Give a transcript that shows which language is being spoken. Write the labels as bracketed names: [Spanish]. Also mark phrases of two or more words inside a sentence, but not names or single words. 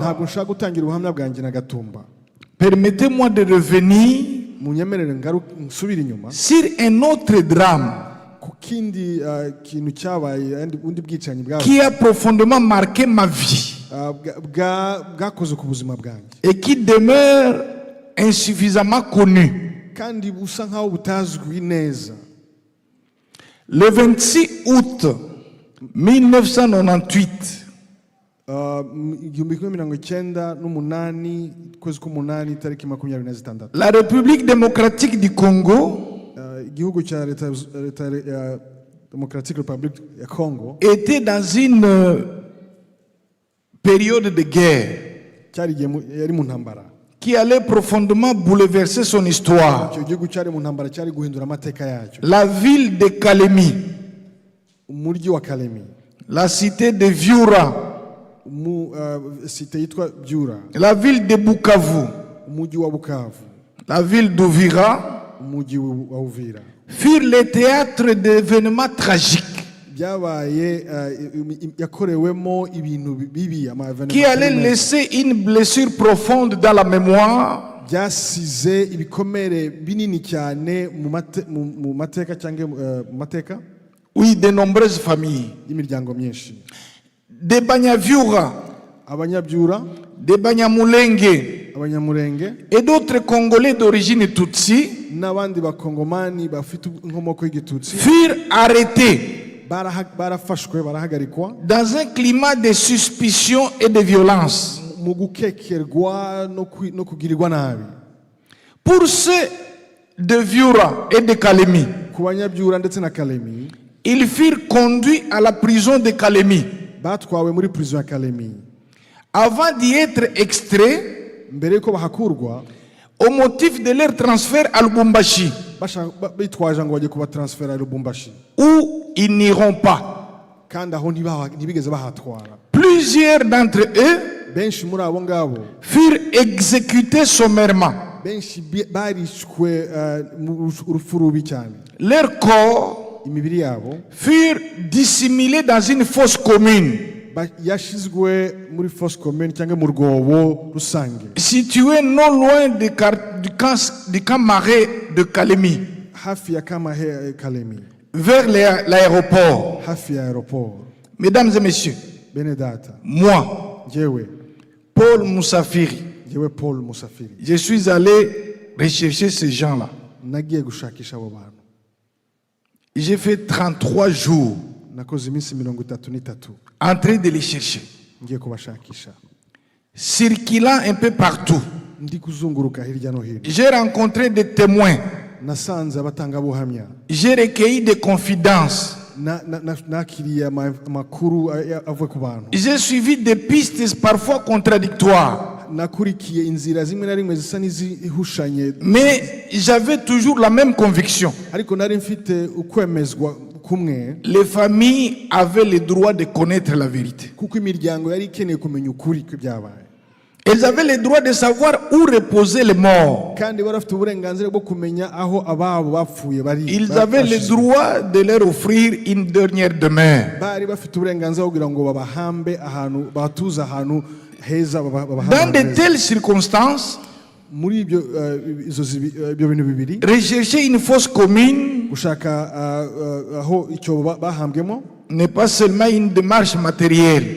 [Kinyarwanda] Ntabwo nshaka gutangira ubuhamya bwanjye na Gatumba. [French] Permettez-moi de revenir [Kinyarwanda] munyemerere nsubira inyuma [French] sur un autre drame [Kinyarwanda] ku kindi kintu cyabaye, undi bwicanyi [French] qui a profondément marqué ma vie [Kinyarwanda] bwakoze ku buzima bwanjye [French] et qui demeure insuffisamment connu. [Kinyarwanda] kandi busa nkaho butazwi neza. [French] Le 26 août 1998, [Kinyarwanda] 1998 kwezi k'umunani tariki 26, [French] la République démocratique du Congo [Kinyarwanda] igihugu cya leta [English] Democratic Republic [Kinyarwanda] ya Congo [French] était dans une période de guerre [Kinyarwanda] yari mu ntambara [French] qui allait profondément bouleverser son histoire. [Kinyarwanda] icyo gihugu cyari mu ntambara cyari guhindura amateka yacyo. [French] La ville de Kalemi, [Kinyarwanda] umuryi wa Kalemi, [French] la cité de Viura, [Kinyarwanda] site yitwa Byura, [French] la ville de Bukavu, [Kinyarwanda] umujyi wa Bukavu, [French] la ville d'Uvira, [Kinyarwanda] umujyi wa Uvira [French] furent les théâtres d'événements tragiques [Kinyarwanda] byabaye yakorewemo ibintu bibi [French] qui allaient laisser une blessure profonde dans la mémoire [Kinyarwanda] byasize ibikomere binini cyane mu mateka cyangwa mu mateka [French] oui de nombreuses familles [Kinyarwanda] y'imiryango myinshi, [French] des Banyavyura, [Kinyarwanda] Abanyabyura, [French] des Banyamurenge [Kinyarwanda] Abanyamurenge [French] et d'autres Congolais d'origine Tutsi [Kinyarwanda] n'abandi bakongomani bafite inkomoko y'igitutsi [French] furent arrêtés [Kinyarwanda] barafashwe barahagarikwa [French] dans un climat de suspicion et de violence. [Kinyarwanda] mu gukekerwa no kugirirwa nabi. [French] Pour ceux de Viura et de Kalemi, [Kinyarwanda] Ku Banyabyura ndetse na Kalemi [French] ils furent conduits à la prison de Kalemi. [Kinyarwanda] batwawe muri prison ya Kalemi [French] Avant d'y être extraits, [Kinyarwanda] mbere yuko bahakurwa [French] au motif de leur transfert à Lubumbashi, [Kinyarwanda] bitwaje ngo bajye kuba transfera i Lubumbashi [French] où ils n'iront pas. [Kinyarwanda] kandi aho ntibigeze bahatwara. [French] Plusieurs d'entre eux [Kinyarwanda] benshi muri abo ngabo [French] furent exécutés sommairement. [Kinyarwanda] benshi barishwe mu urupfu rubi cyane. [French] Leurs corps [Kinyarwanda] imibiri yabo [French] furent dissimulés dans une fosse commune [Kinyarwanda] yashizwe muri [French] fosse commune [Kinyarwanda] cyangwa mu rwobo rusange [French] située non loin du camp marais de Kalemi, [Kinyarwanda] hafi ya Kamahe Kalemi, [French] vers l'aéroport. [Kinyarwanda] hafi ya aeroport. [French] Mesdames et messieurs, [Kinyarwanda] Bene data, [French] moi, [Kinyarwanda] jewe [French] Paul Moussafiri, [Kinyarwanda] Paul Musafiri [French] je suis allé rechercher ces gens-là. [Kinyarwanda] nagiye gushakisha abo bantu. [French] J'ai fait 33 jours [Kinyarwanda] Nakoze iminsi 33 [French] en train de les chercher, [Kinyarwanda] ngiye kubashakisha, [French] circulant un peu partout. [Kinyarwanda] ndi kuzunguruka hirya no hino. [French] J'ai rencontré des témoins, [Kinyarwanda] Nasanze abatangabuhamya, [French] j'ai recueilli des confidences, [Kinyarwanda] nakiriye amakuru avuye ku bantu, [French] j'ai suivi des pistes parfois contradictoires, [Kinyarwanda] nakurikiye inzira zimwe na rimwe zisa n'izihushanye, [French] mais j'avais toujours la même conviction. [Kinyarwanda] ariko nari mfite ukwemezwa kumwe [French] Les familles avaient le droit de connaître la vérité. [Kinyarwanda] kuko imiryango yari ikeneye kumenya ukuri kw'ibyabaye, [French] Elles avaient le droit de savoir où reposaient les morts. [Kinyarwanda] kandi bari bafite uburenganzira bwo kumenya aho ababo bapfuye bari. [French] Ils avaient le droit de leur offrir une dernière demeure. [Kinyarwanda] bari bafite uburenganzira bwo kugira ngo babahambe ahantu, batuze ahantu heza, [French] Dans de telles circonstances, [Kinyarwanda] muri ibyo bintu bibiri, [French] rechercher une fosse commune [Kinyarwanda] gushaka aho icyo bahambwemo [French] n'est pas seulement une démarche matérielle.